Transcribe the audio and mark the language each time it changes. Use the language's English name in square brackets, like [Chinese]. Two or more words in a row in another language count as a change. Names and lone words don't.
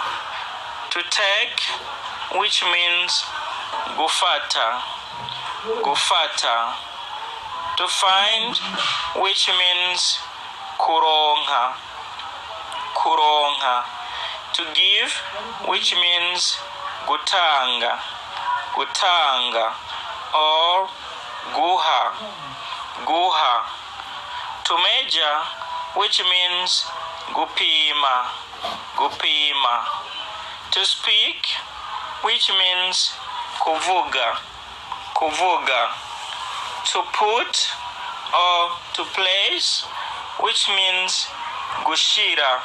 [English] To take, which means gufata. [Rundi] Gufata. [English] To find, which means kuronka. [Rundi] Kuronka. [English] To give, which means gutanga. [Rundi] Gutanga. Or guha. Guha. [English] To measure, which means gupima. [Rundi] Gupima. [English] To speak, which means kuvuga. [Rundi] Kuvuga. [English] To put or to place, which means gushira.